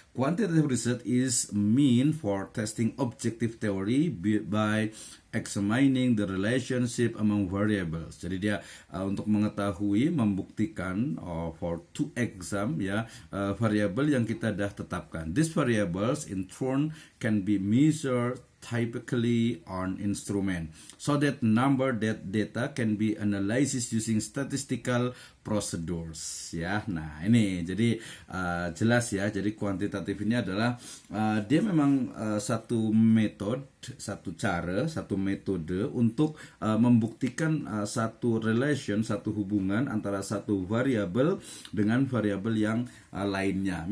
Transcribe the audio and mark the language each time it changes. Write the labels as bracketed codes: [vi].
[en] Quantitative research is mean for testing objective theory by examining the relationship among variables. [id] Jadi dia untuk mengetahui, membuktikan [en] for to exam [id] ya variabel yang kita dah tetapkan. [en] These variables in turn can be measured typically on instrument so that number that data can be analyzed using statistical procedures ya. [id] Nah ini jadi jelas ya. Jadi kuantitatif ini adalah dia memang satu metode, satu cara, satu metode untuk membuktikan satu relation, satu hubungan antara satu variabel dengan variabel yang lainnya.